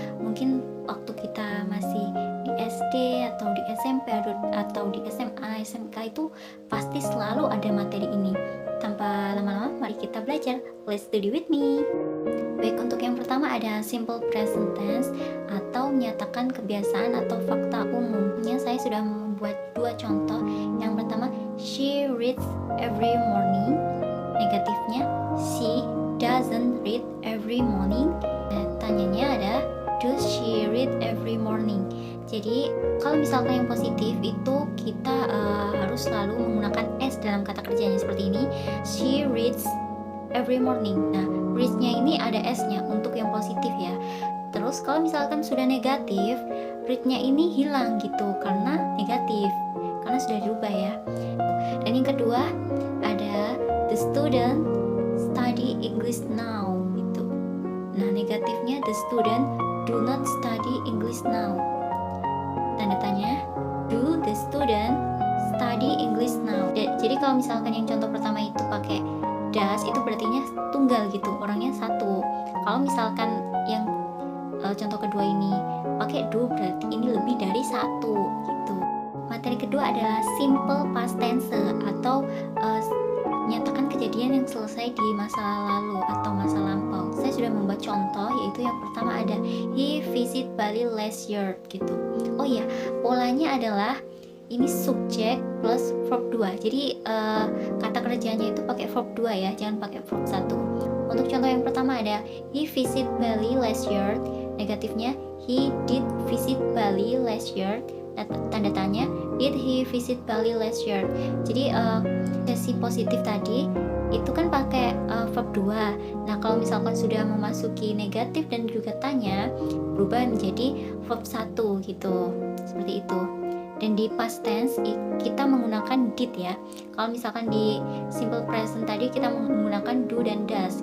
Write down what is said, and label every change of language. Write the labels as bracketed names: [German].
[Indonesian] Mungkin waktu kita masih di SD atau di SMP atau di SMA, SMK itu pasti selalu ada materi ini. Tanpa lama-lama, mari kita belajar. [English] Let's study with me. [Indonesian] Baik, untuk yang pertama ada simple present tense atau menyatakan kebiasaan atau fakta umumnya. Saya sudah membuat 2 contoh. Yang pertama, [English] she reads every morning. [Indonesian] Negatifnya, [English] she doesn't read every morning. [Indonesian] Tanyanya ada, [English] does she read every morning? [Indonesian] Jadi kalau misalkan yang positif itu kita harus selalu menggunakan S dalam kata kerjanya seperti ini. [English] She reads every morning. [Indonesian] Nah, reads-nya ini ada S-nya untuk yang positif ya. Terus kalau misalkan sudah negatif, read-nya ini hilang gitu karena negatif, karena sudah dirubah ya. Dan yang kedua ada [English] the student study English now [Indonesian] gitu. Nah, negatifnya [English] the student do not study English now. [Indonesian] Tanda tanya, [English] do the student study English now? [Indonesian] Jadi kalau misalkan yang contoh pertama itu pakai does, itu berartinya tunggal gitu, orangnya satu. Kalau misalkan yang contoh kedua ini pakai do, berarti ini lebih dari satu gitu. Materi kedua adalah simple past tense atau menyatakan kejadian yang selesai di masa lalu atau masa lampau. Saya sudah membuat contoh, yaitu yang pertama ada [English] he visit Bali last year [Indonesian] gitu. Oh iya, polanya adalah ini subjek plus verb 2. Jadi kata kerjanya itu pakai verb 2 ya, jangan pakai verb 1. Untuk contoh yang pertama ada [English] he visit Bali last year. [Indonesian] Negatifnya [English] he did visit Bali last year. [Indonesian] Tanda tanya, [English] did he visit Bali last year? [Indonesian] Jadi sesi positif tadi itu kan pakai verb 2. Nah, kalau misalkan sudah memasuki negatif dan juga tanya, berubah menjadi verb 1 gitu. Seperti itu. Dan di past tense kita menggunakan did ya. Kalau misalkan di simple present tadi kita menggunakan do dan does.